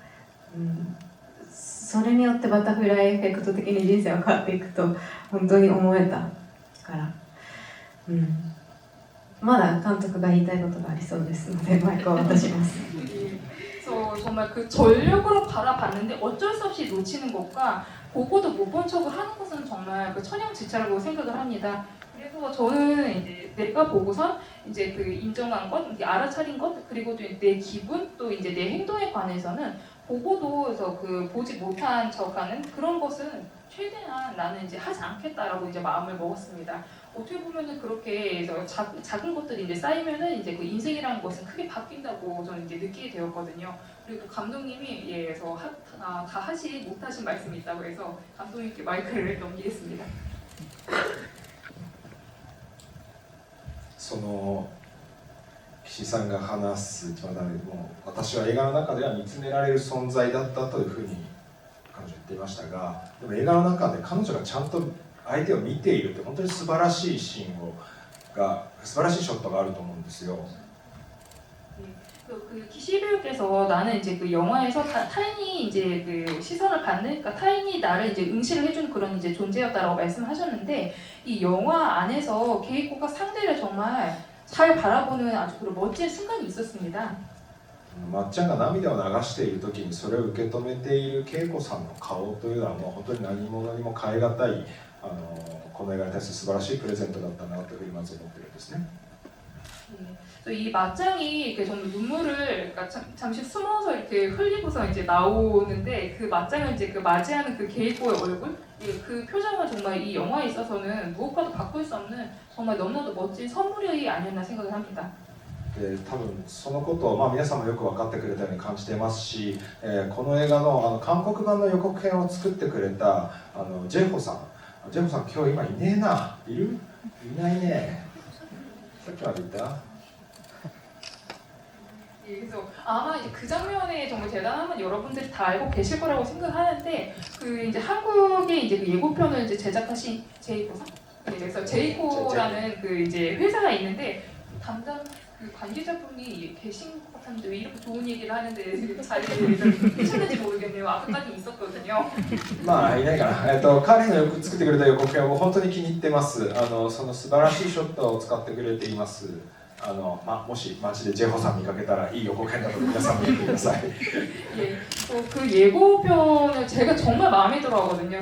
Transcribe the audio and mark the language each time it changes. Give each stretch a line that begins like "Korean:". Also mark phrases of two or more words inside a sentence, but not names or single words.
Japanese: それによってバタフライエフェクト的に人生は変わっていくと本当に思えたから。まだ監督が言いたいことがありそうですのでマイクを渡します。
Korean: 그래서 정말 그 전력으로 바라봤는데 어쩔 수 없이 놓치는 것과 보고도 못 본 척을 하는 것은 정말 그 천양지차라고 생각을 합니다. 그래서 저는 이제 내가 보고선 이제 그 인정한 것, 이렇게 알아차린 것, 그리고 또 내 기분, 또 이제 내 행동에 관해서는 보고도에서 그 보지 못한 척하는 그런 것은 최대한 나는 이제 하지 않겠다라고 이제 마음을 먹었습니다. 어떻게 보면은 그렇게 해서 작은 것들이 이제 쌓이면은 이제 그 인생이라는 것은 크게 바뀐다고 저는 이제 느끼게 되었거든요. 그리고 감독님이 예, 그래서 다 하시 못하신 말씀이 있다고 해서 감독님께 마이크를 넘기겠습니다.
Japanese: その岸さんが話すもう私は映画の中では見つめられる存在だったというふうに彼女は言っていましたが、でも映画の中で彼女がちゃんと相手を見ているって本当に素晴らしいシーン素晴らしいショットがあると思うんですよ。
Korean: 그 기시 배우께서 나는 이제 그 영화에서 타인이 이제 그 시선을 받는, 그러니까 타인이 나를 이제 응시를 해주는 그런 이제 존재였다라고 말씀하셨는데 이 영화 안에서 케이코가 상대를 정말 잘 바라보는 아주 그런 멋진 순간이 있었습니다.
Japanese: まっちゃんが涙を流している時にそれを受け止めている恵子さんの顔というのはもう本当に何者にも代え難いこの映画に対する素晴らしいプレゼントだったなというふうにまず思っているんですね。
Korean: 이 맞짱이 이렇게 정말 눈물을 그러니까 잠시 숨어서 이렇게 흘리고서 이제 나오는데 그 맞짱을 이제 그 맞이하는 그 게이코의 얼굴, 그 표정은 정말 이 영화에 있어서는 무엇과도 바꿀 수 없는 정말 너무나도 멋진 선물이 아니었나 생각을 합니다.
Japanese: 多分そのことを、皆さんもよく分かってくれたように感じていますし、この映画の、韓国版の予告編を作ってくれたジェホさん今日今いねえな、いる？いないね。さっきまでいた？
Korean: 그래서 아마 이제 그 장면에 정말 대단한 건 여러분들이 다 알고 계실 거라고 생각하는데 그 이제 한국에 이제 그 예고편을 이제 제작하신 제이코상, 그래서 제이코라는 그 이제 회사가 있는데 담당 그 관계자분이 계신 것 같은데 왜 이렇게 좋은 얘기를 하는데 자리에 계셨는지 모르겠네요. 아까까지 있었거든요.
Japanese: いないかな。彼のよく作ってくれた予告編を本当に気に入ってます。その素晴らしいショットを使ってくれています。もし街でジェホさん見かけたらいい予告編だと皆さんも言ってください。
Korean: 예, 그 예고편을 제가 정말 마음에 들어하거든요.